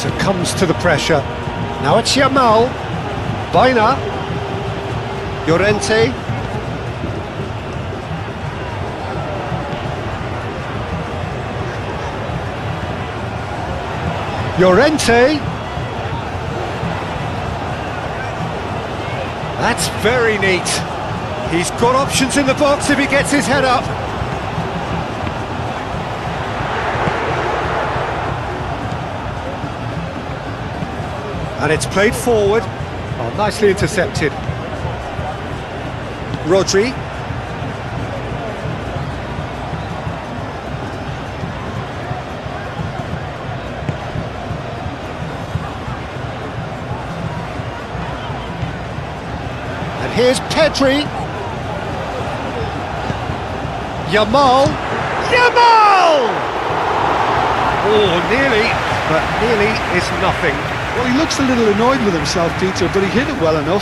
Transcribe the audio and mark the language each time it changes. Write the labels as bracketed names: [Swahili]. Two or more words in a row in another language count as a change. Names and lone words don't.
[English] succumbs to the pressure. Now it's Yamal. Baina. Llorente. Llorente. That's very neat. He's got options in the box if he gets his head up. And it's played forward. Oh, nicely intercepted. Rodri. And here's Pedri. Yamal. Yamal! Oh, nearly, but nearly is nothing. Well, he looks a little annoyed with himself, Peter, but he hit it well enough.